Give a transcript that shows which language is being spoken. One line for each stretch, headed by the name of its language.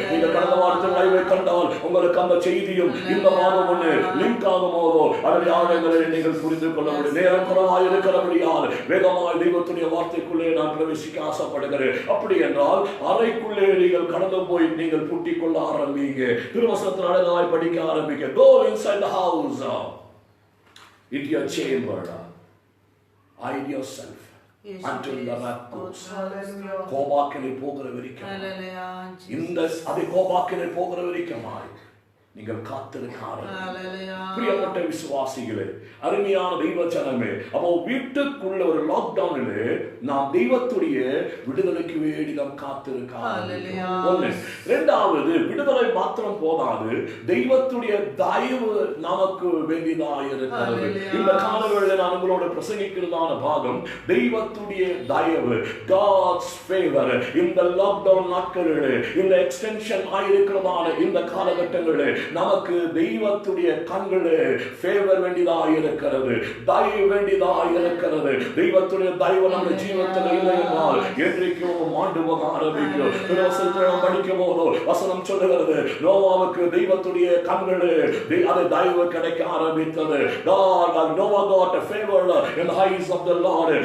Tamil: நீங்க கடந்த வாரத்தில் லைவை கண்டால் உங்களுக்கு அந்த செய்தியும் இந்த மாதம் ஒன்று லிங்க் ஆகும் போதோ அதனுடைய ஆழங்களை நீங்கள் புரிந்து கொள்ள முடியும். நேரம் குறைவாக இருக்கிறபடியால் வேகமாய் தெய்வத்துடைய வார்த்தைக்குள்ளே நான் பிரவேசிக்க ஆசைப்படுகிறேன். அப்படி என்றால் அறைக்குள்ளே நீங்கள் கடந்து போய் நீங்கள் பூட்டிக் கொள்ள ஆரம்பிங்க. திருவசனத்தின் அழகாய் படிக்க ஆரம்பிங்க.
English: Go inside the house, into your chamber, hide yourself until the wrath goes.
Tamil: கோபாக்கினை போகிற வரைக்கும், இந்த அதை கோபாக்கினை போகிற வரைக்குமாய் நீங்கள் காத்திருக்கார்கள். பிரியப்பட்ட விசுவாசிகளே, அருமையான தெய்வ ஜனமே, அப்போ வீட்டுக்குள்ள ஒரு லாக்டவுனிலே நாம் தெய்வத்துடைய விடுதலைக்கு வேண்டி நாம் காத்திருக்கார்கள். ஒன்று. இரண்டாவது, விடுதலை மாத்திரம் போதாது, தெய்வத்துடைய தயவு நமக்கு வேண்டியதாக இருக்கிறது. இந்த காலங்களில் நான் உங்களோட பிரசங்கிக்கிறதான பாகம் தெய்வத்துடைய தயவு,
English: God's favor.
Tamil: இந்த லாக்டவுன் நாட்களிலே, இந்த எக்ஸ்டென்ஷன் ஆயிருக்கிறதான இந்த காலகட்டங்களிலே நமக்கு தெய்வத்துடைய கண்களே ஃபேவர் வேண்டியதாக இருக்கிறது, தயவு வேண்டியதாக இருக்கிறது. தெய்வத்துடைய தயவு நம்ம ஜீவத்தில் இல்லை என்றால் என்றைக்கும் மாண்டு போக ஆரம்பிக்கும். படிக்கும் போதோ வசனம் சொல்லுகிறது, நோவாவுக்கு தெய்வத்துடைய கண்களே அதை தயவு கிடைக்க ஆரம்பித்தது.
English: Noah got a favor in the eyes of the Lord.